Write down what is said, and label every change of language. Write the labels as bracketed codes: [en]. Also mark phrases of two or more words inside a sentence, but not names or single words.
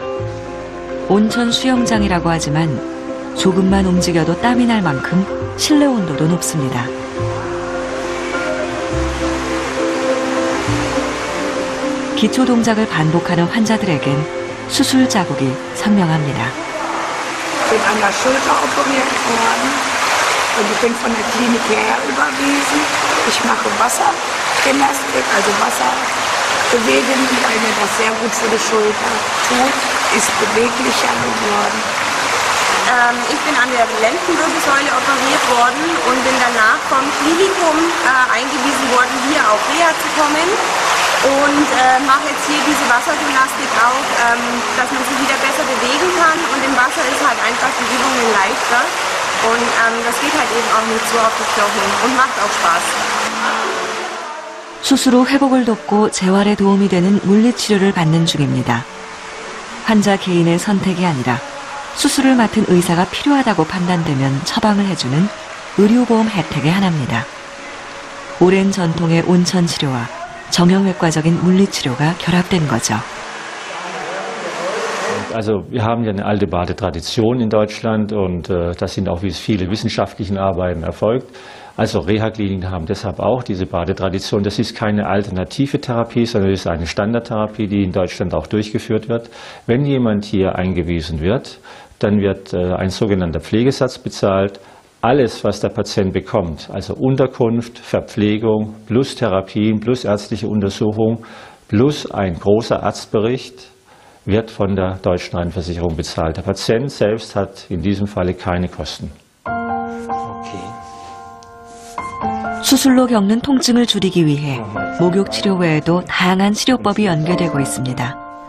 [ko] 온천 수영장이라고 하지만 조금만 움직여도 땀이 날 만큼 실내 온도도 높습니다. 기초 동작을 반복하는 환자들에겐 수술 자국이 선명합니다. [de] Ich bin an der Schulter operiert worden und ich bin von der Klinik hierher überwiesen. Ich mache Wassergymnastik, also Wasserbewegen, weil mir das sehr gut für die Schulter tut, ist beweglicher geworden. Ich bin an der Lendenwirbelsäule operiert worden und bin danach vom Klinikum eingewiesen worden, hier auf Reha zu kommen. Und mache jetzt hier diese Wassergymnastik auch, dass man sich wieder besser bewegen kann. Und im Wasser ist halt einfach die Übungen leichter. Und das geht halt eben auch nicht so auf die Knochen und macht auch Spaß. [ko] 수술 후 회복을 돕고 재활에 도움이 되는 물리치료를 받는 중입니다. 환자 개인의 선택이 아니라 수술을 맡은 의사가 필요하다고 판단되면 처방을 해주는 의료보험 혜택의 하나입니다. 오랜 전통의 온천 치료와 정형외과적인 물리치료가 결합된 거죠. [de] Also wir haben ja eine alte Badetradition in Deutschland und das sind auch viele wissenschaftliche Arbeiten erfolgt. Also Reha-Kliniken haben deshalb auch diese Badetradition. Das ist keine alternative Therapie, sondern es ist eine Standardtherapie, die in Deutschland auch durchgeführt wird. Wenn jemand hier eingewiesen wird, dann wird ein sogenannter Pflegesatz bezahlt. Alles, was der Patient bekommt, also Unterkunft, Verpflegung, plus Therapien, plus ärztliche Untersuchung, plus ein großer Arztbericht, wird von der deutschen Rentenversicherung bezahlt. Der Patient selbst hat in diesem Falle keine Kosten. [ko] 수술로 겪는 통증을 줄이기 위해 목욕 치료 외에도 다양한 치료법이 연계되고 있습니다.